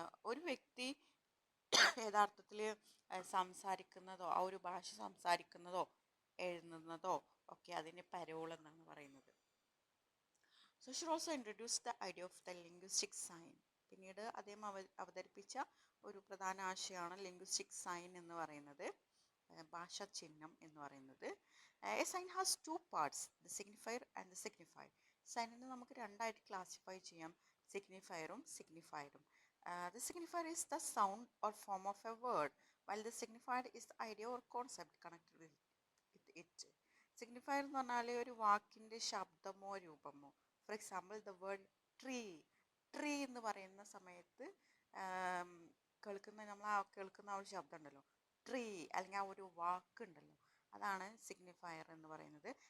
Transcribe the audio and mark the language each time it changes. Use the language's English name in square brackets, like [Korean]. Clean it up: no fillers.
[Malayalam] ഒരു വ്യക്തി യഥാർത്ഥത്തിൽ സംസാരിക്കുന്നതോ ആ ഒരു ഭാഷ സംസാരിക്കുന്നതോ എഴുതുന്നതോ ഒക്കെ അതിന് പരോൾ എന്നാണ് പറയുന്നത്. [English] Saussure also introduced the idea of the linguistic sign. [Malayalam] പിന്നീട് അദ്ദേഹം അവതരിപ്പിച്ച ഒരു പ്രധാന ആശയമാണ് ലിംഗ്വിസ്റ്റിക് സൈൻ എന്ന് പറയുന്നത്, ഭാഷാ ചിഹ്നം എന്ന് പറയുന്നത്. [English] A sign has two parts, the signifier and the signified. [Malayalam] സൈനിനെ നമുക്ക് രണ്ടായിട്ട് ക്ലാസിഫൈ ചെയ്യാം, സിഗ്നിഫയറും സിഗ്നിഫൈഡും. [English] The signifier is the sound or form of a word, while the signified is the idea or concept connected with it. [Malayalam] Signifier എന്ന് പറഞ്ഞാൽ ഒരു വാക്കിൻ്റെ ശബ്ദമോ രൂപമോ. [English] for example the word tree [Malayalam] എന്ന് പറയുന്ന സമയത്ത് കേൾക്കുന്ന ആ ഒരു ശബ്ദം ഉണ്ടല്ലോ, ട്രീ, അല്ലെങ്കിൽ ആ ഒരു വാക്കുണ്ടല്ലോ, അതാണ് സിഗ്നിഫയർ എന്ന് പറയുന്നത്.